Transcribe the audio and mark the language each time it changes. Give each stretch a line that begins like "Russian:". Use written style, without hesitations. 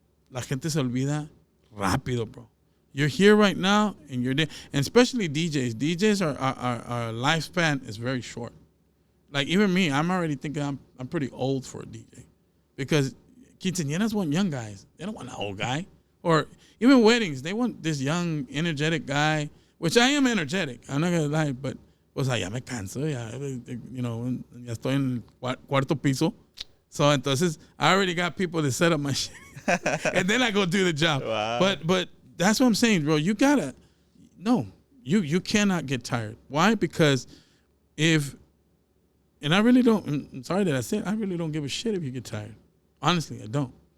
Spanish: La gente se olvida rápido, bro.
English: You're here right now, and you're there. And especially DJs. DJs our lifespan is very short. Like even me, I'm already thinking I'm pretty old for a DJ, because quinceañeras want young guys. They don't want an old guy. Or even weddings, they want this young, energetic guy, which I am energetic. I'm not gonna lie, but
Spanish: pues ya me canso,
English: you know,
Spanish: ya estoy en el cuarto piso.
English: So
Spanish: entonces
English: I already got people to set up my shit, and then I go do the job. Wow. But that's what I'm saying, bro. You gotta, no, you cannot get tired. Why? Because and I really don't, I'm sorry that I said, I really don't give a shit if you get tired. Honestly, I don't.